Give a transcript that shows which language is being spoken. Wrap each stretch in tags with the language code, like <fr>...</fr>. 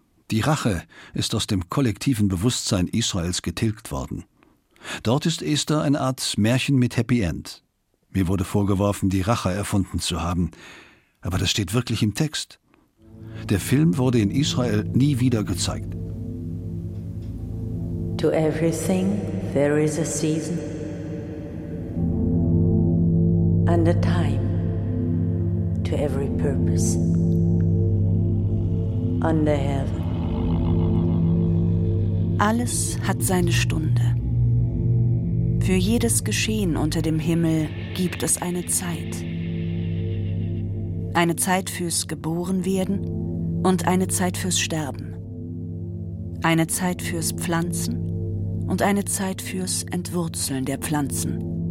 <de>Die Rache ist aus dem kollektiven Bewusstsein Israels getilgt worden. Dort ist Esther eine Art Märchen mit Happy End. Mir wurde vorgeworfen, die Rache erfunden zu haben. Aber das steht wirklich im Text. Der Film wurde in Israel nie wieder gezeigt.</de> <en>To everything there is a season and a time to every purpose under heaven.</en> <de>Alles hat seine Stunde. Für jedes Geschehen unter dem Himmel gibt es eine Zeit. Eine Zeit fürs Geborenwerden und eine Zeit fürs Sterben. Eine Zeit fürs Pflanzen und eine Zeit fürs Entwurzeln der Pflanzen.</de>